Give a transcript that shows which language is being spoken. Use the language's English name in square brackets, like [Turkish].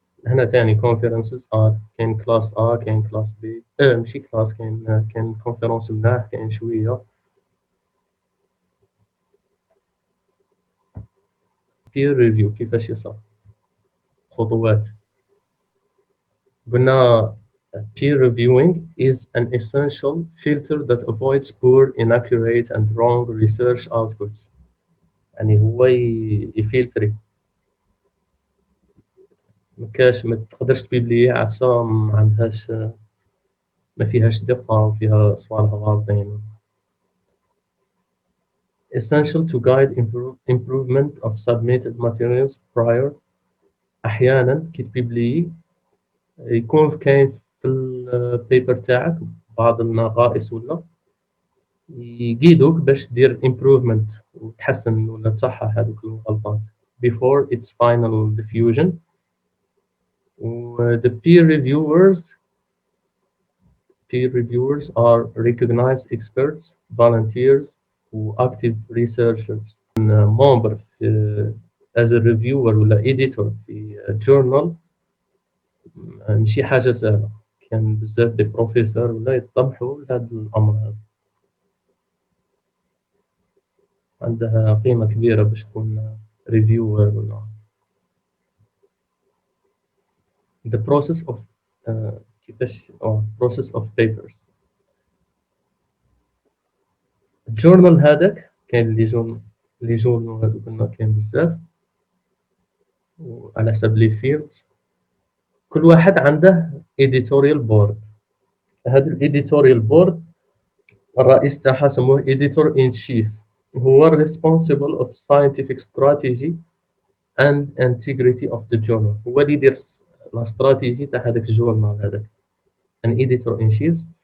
[Arabic] هنا تاني conferences كاين كلاس A كاين كلاس B، ماشي كلاس، كاين كونفيرونس ملاح كاين شويه. peer review كيفاش يصير، خطوات. قلنا [English] peer reviewing is an essential filter that avoids poor, inaccurate and wrong research outputs. [Arabic] يعني هو يفلتري، ما تقدرش تبيبلي عفسة ما عندهاش، ما فيهاش دقة وفيها صوالح غالطين. [English] essential to guide improvement of submitted materials prior. [Arabic] أحيانا كي تبيبلي يكون كاين في البيبر تاعك بعض النقائص ولا يقيدوك باش دير improvement وتحسن ولا تصحح هذوك الغلطات [English] before its final diffusion. و the peer reviewers are recognized experts, volunteers و active researchers. member في as a reviewer [Arabic] ولا editor في journal ماشي حاجة سهلة. كان بزاف دي بروفيسور ولا يطمحوا لهذا الأمر هذا، عندها قيمة كبيرة باش تكون ريفيور ولا. [English] the process of [Arabic] كيفاش [English] process of papers. [Arabic] الجورنال هذاك كاين لي جورنال هذوك ما كاين بزاف، وعلى حسب لي فيلد كل واحد عنده editorial board. هذا الايديتوريال بورد الرئيس تاعها سموه editor in chief، هو [English] responsible of scientific strategy and integrity of the journal، [Arabic] هو اللي يدير لا استراتيجي تاع هذاك الجورنال هذاك، an editor in chief.